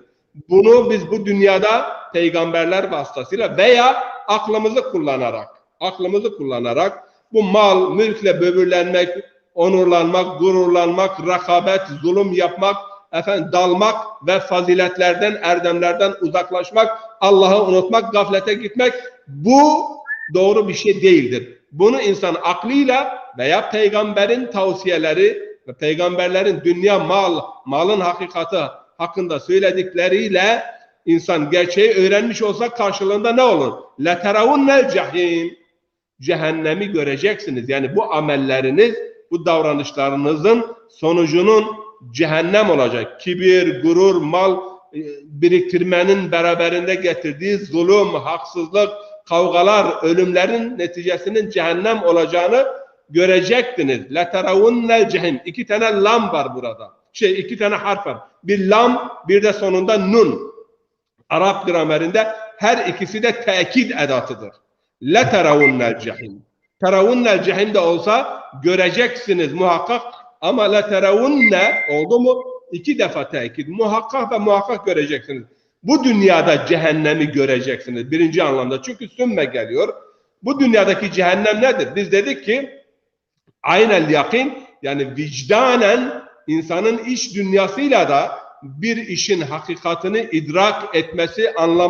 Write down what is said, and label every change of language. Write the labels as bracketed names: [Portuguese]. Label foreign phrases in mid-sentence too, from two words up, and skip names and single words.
[Turkish] Bunu biz bu dünyada peygamberler vasıtasıyla veya aklımızı kullanarak bu mal, mülkle böbürlenmek, onurlanmak, gururlanmak, rakabet, zulüm yapmak, dalmak ve faziletlerden, erdemlerden uzaklaşmak, Allah'ı unutmak, gaflete gitmek, bu doğru bir şey değildir. Bunu insan aklıyla veya peygamberin tavsiyeleri ve peygamberlerin dünya malın hakikati hakkında söyledikleriyle insan gerçeği öğrenmiş olsa karşılığında ne olur? [Arabic] لَتَرَوُنَّ الْجَحِيمِ [Turkish] Cehennemi göreceksiniz. Yani bu amelleriniz, bu davranışlarınızın sonucunun cehennem olacak. Kibir, gurur, mal biriktirmenin beraberinde getirdiği zulüm, haksızlık, kavgalar, ölümlerin neticesinin cehennem olacağını görecektiniz. [Arabic] لَتَرَوُنَّ الْجَحِيمِ [Turkish] 2 tane lam var burada. 2 tane harf var. Bir lam, bir de sonunda nun. Arap gramerinde her ikisi de tekit edatıdır. [Arabic] لَتَرَوُنَّ الْجَحِيمِ تَرَوُنَّ الْجَحِيمِ [Turkish] de olsa göreceksiniz muhakkak, ama لَتَرَوُنَّ oldu mu 2 defa tekit. Muhakkak ve muhakkak göreceksiniz. Bu dünyada cehennemi göreceksiniz. Birinci anlamda. Çünkü sümme geliyor. Bu dünyadaki cehennem nedir? Biz dedik ki [Arabic] عين اليقين, [Turkish] yani vicdanen insanın iç dünyasıyla da bir işin hakikatini idrak etmesi, anlamasıdır.